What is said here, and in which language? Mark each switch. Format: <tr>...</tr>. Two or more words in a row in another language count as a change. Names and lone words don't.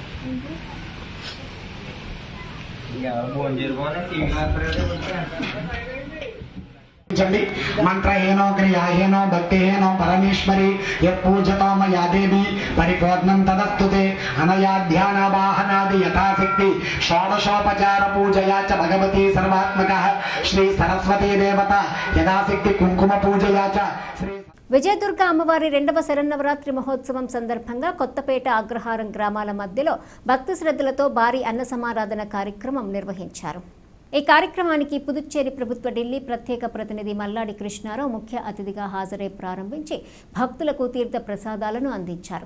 <te>ఫోన్ చేసుకోవాలి టీవీ</te> <sa>मंत्रहीनो क्रियाहीनो भक्तिहीनो परमेश्वरी यत्पूजतो मया देवी परिपूर्णं तदस्तुते अनया ध्यानावाहनादि यथाशक्ति षोडशोपचार पूजया च भगवती सर्वात्मकः श्री सरस्वती देवता यथाशक्ति कुंकुम पूजया च श्री</sa> <te>విజయదుర్గ అమ్మవారి రెండవ శరన్నవరాత్రి మహోత్సవం సందర్భంగా కొత్తపేట అగ్రహారం గ్రామాల మధ్యలో భక్తి శ్రద్ధలతో భారీ అన్న సమారాధన కార్యక్రమం నిర్వహించారు. ఈ కార్యక్రమానికి పుదుచ్చేరి ప్రభుత్వ ఢిల్లీ ప్రత్యేక ప్రతినిధి మల్లాడి కృష్ణారావు ముఖ్య అతిథిగా హాజరై ప్రారంభించి భక్తులకు తీర్థ ప్రసాదాలను అందించారు.</te>